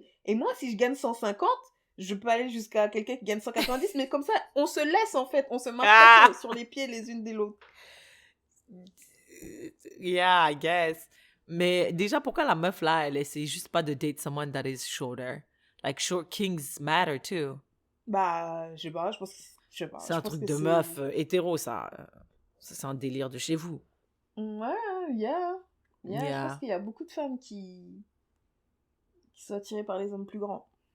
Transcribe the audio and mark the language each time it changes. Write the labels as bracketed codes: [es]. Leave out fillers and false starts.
[fr] Et moi, si je gagne 150, je peux aller jusqu'à quelqu'un qui gagne 190. Mais comme ça, on se laisse, en fait. On se marche sur les pieds les unes des l'autre. [en] Yeah, I guess. [fr] Mais déjà, pourquoi la meuf là, elle essaie juste pas de date [en] someone that is shorter? Like, short kings matter too. [fr] Bah, je sais pas, C'est un truc de meuf hétéro, ça. Ça, c'est un délire de chez vous. Ouais, [en] yeah. [fr] Je pense qu'il y a beaucoup de femmes qui sont attirées par les hommes plus grands.